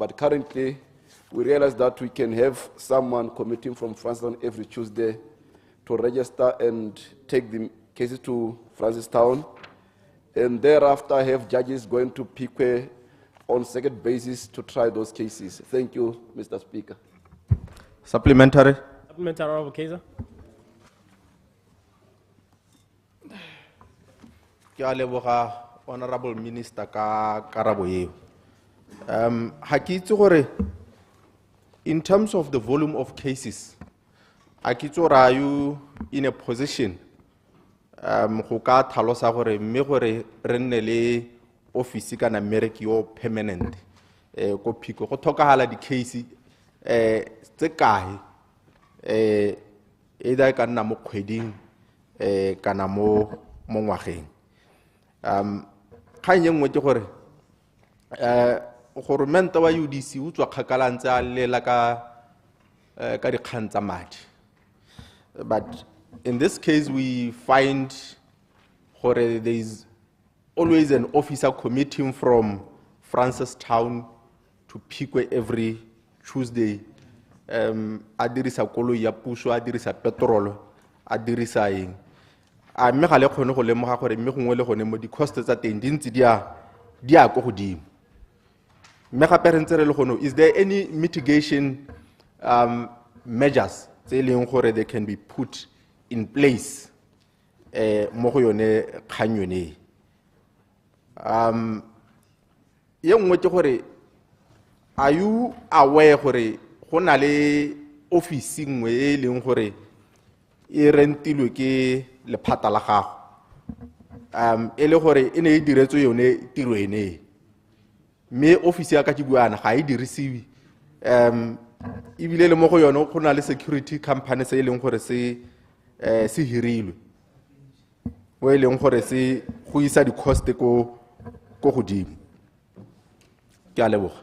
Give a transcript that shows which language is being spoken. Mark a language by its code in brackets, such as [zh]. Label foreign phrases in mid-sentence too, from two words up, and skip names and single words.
[en] But currently, we realize that we can have someone commuting from Francistown every Tuesday to register and take the cases to Francistown, and thereafter have judges going to Pique on second basis to try those cases. Thank you, Mr. Speaker. Supplementary. Supplementary, Honorable Kaiser. Honorable Minister [tn] ka karabo eo. Ha ke itse gore [en] in terms of the volume of cases, [tn] a ke itse gore [en] are you in a position [tn] go ka tlhalosa gore mme gore re nne le office kana mmereki yo permanent ko Pico go tlhokagala di case tse kae either ka nna mo kgweding kana mo ngwageng. Kgang ye nngwe ke gore goromente wa UDC o tswa kgakala ntse a lela ka dikgang tsa madi. [en] But in this case we find there is always an officer commuting from Francistown to Pique every Tuesday. [tn] A dirisa koloi ya puso, a dirisa petrol, a dirisa eng. A mme ga le kgone go lemoga gore mme gongwe le gone mo di cost tsa teng di ntse di a go godimo. Mme gape re ntse re le gone, [en] is there any mitigation measures [tn] tse leng gore [en] they can be put in place [tn] mo go yone kgang yone? Ye nngwe ke gore [en] are you aware [tn] gore go na le office nngwe e leng gore e rentilwe ke lephata la gago e le gore e ne e diretswe yone tiro ene mme office ya ka ke buana ga e dirisiwe ebile le mo go yone go na le [en] security company [tn] se e leng gore se hirilwe o e leng gore se go isa di-cost ko godimo ke a leboga